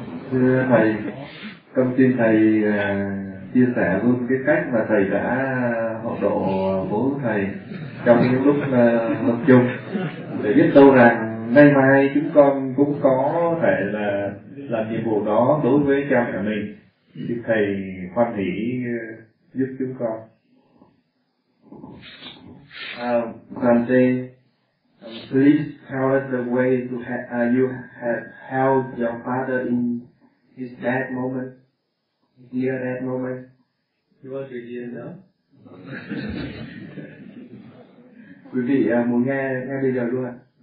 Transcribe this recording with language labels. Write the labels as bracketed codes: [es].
[vi] Thưa thầy, con xin thầy chia sẻ luôn cái cách mà thầy đã hộ độ bố thầy trong những lúc tập trung, để biết đâu rằng nay mai chúng con cũng có thể là làm nhiệm vụ đó đối với cha mẹ mình, thì thầy hoan hỷ giúp chúng con. [en] Sante, please tell us the way to you have held your father in his dead moment, near that moment. You want to hear now? [vi] Quý vị muốn nghe bây giờ luôn ạ?